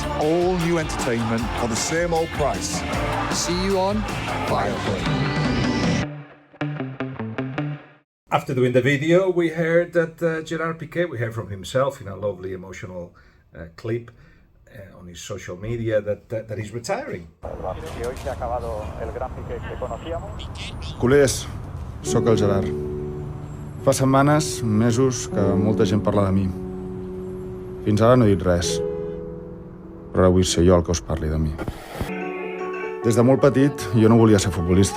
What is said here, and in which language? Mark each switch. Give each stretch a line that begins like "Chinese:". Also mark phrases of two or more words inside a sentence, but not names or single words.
English: All new entertainment for the same old price. See you on Viaplay. After doing the video, we heard that Gerard Pique, we heard from himself in a lovely emotional clip on his social media that he's retiring.
Catalan: Culers, sóc el Gerard. Fa setmanes, mesos, que molta gent parla de mi. Fins ara no he dit res, però ara vull ser jo el que us parli de mi. Des de molt petit, jo no volia ser futbolista.